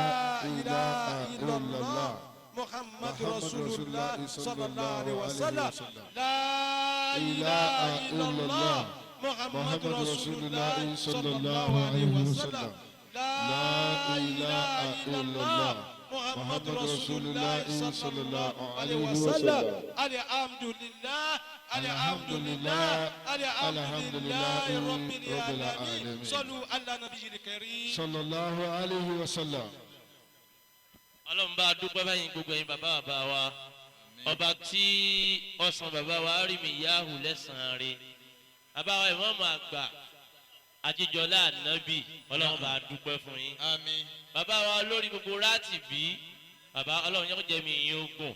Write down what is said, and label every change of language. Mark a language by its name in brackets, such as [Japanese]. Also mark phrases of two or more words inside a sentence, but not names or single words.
[Arabic] إله إلا الله محمد رسول الله صلى الله عليه وسلم لا إله إلا الله محمد رسول الله صلى الله عليه وسلم لا إله إلا الله محمد رسول الله صلى الله عليه وسلم الحمد لله الحمد لله الحمد لله رب العالمين صلوا على النبي الكريم صلى الله عليه وسلم. [Yoruba] Ọlọ́run bá dúpẹ́ báyìí gbogbo ẹ̀yin bàbá bàbá wa ọba tí ọ̀sán bàbá wa Arimiyahu lẹ́sàn-án rẹ̀ bàbá wa Imam àgbà àjíjọlá ànábì Ọlọ́run bá dúpẹ́ fún yín àmín. bàbá wa olórí gbogbo láti bí bàbá Ọlọ́run yóò jẹ́ mi yín ogun